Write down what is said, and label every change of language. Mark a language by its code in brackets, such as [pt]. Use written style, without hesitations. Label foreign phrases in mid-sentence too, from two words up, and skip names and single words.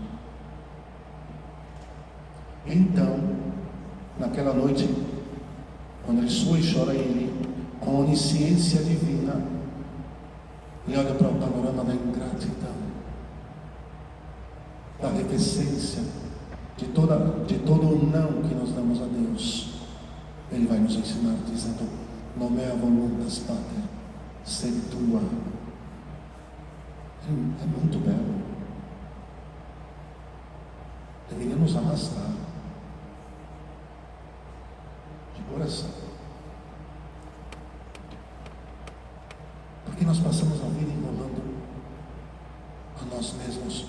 [pt] Então, naquela noite, quando ele sua e chora, ele, com a onisciência divina, ele olha para o panorama da ingratidão, da reticência, de todo o não que nós damos a Deus. Ele vai nos ensinar dizendo: [la] nomea voluntas Pater, sed tua. [pt] É muito belo. Deveria nos arrastar de coração, porque nós passamos a vida enrolando a nós mesmos.